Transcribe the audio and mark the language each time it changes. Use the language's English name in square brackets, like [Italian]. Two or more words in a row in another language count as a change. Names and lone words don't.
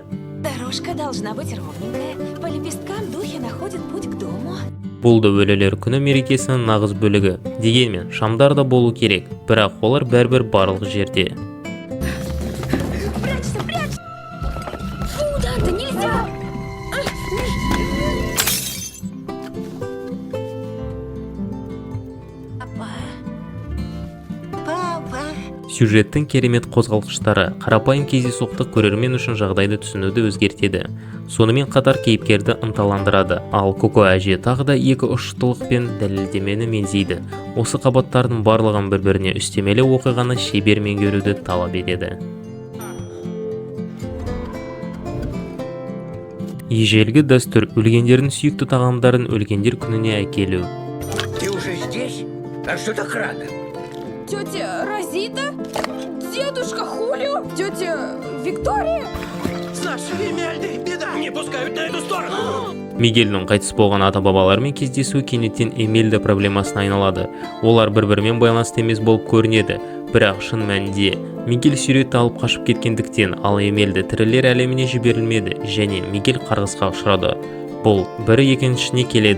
[Russian] Дорожка должна быть ровненькая. По лепесткам духи находят путь к дому. [Kazakh] Бұл да өлілер күні мерекесінің нағыз бөлігі. Дегенмен, шамдар да болу керек, бірақ олар бәрбір барлық жерде. [Russian] Прячься, прячься! Куда-то нельзя! Папа. [Kazakh] Сюжеттің керемет қозғалғыштары, қарапайым кездейсоқтық көрермен үшін жағдайды түсінуді өзгертеді. Сонымен қатар кейіпкерді ынталандырады. Ал Коко әже тағы да екі ұштылық пен дәлелдемені меңзейді. Осы қабаттардың барлығын бір-біріне үстемелі оқиғаны шебер меңгеруді талап етеді. Ежелгі дәстүр өлгендердің сүйікті тағамдарын өлгендер күніне әкелу. [Russian] Ты уже здесь? А что так рано? Тетя Розита? Дедушка Хулио? Тетя Виктория? С нашей Эмельдой беда! Не пускают на эту сторону! [Kazakh] Мигельдің қайтыс болған ата-бабалармен кездесу кенеттен Эмельда проблемасына айналады. Олар бір-бірімен байланысты емес болып көрінеді. Бірақ шын мәнінде Мигель суретті алып қашып кеткендіктен, ал Эмельда тірілер әлеміне жіберілмеді және Мигель қарғысқа ұшырады. Бұл бірі екіншісіне келеді.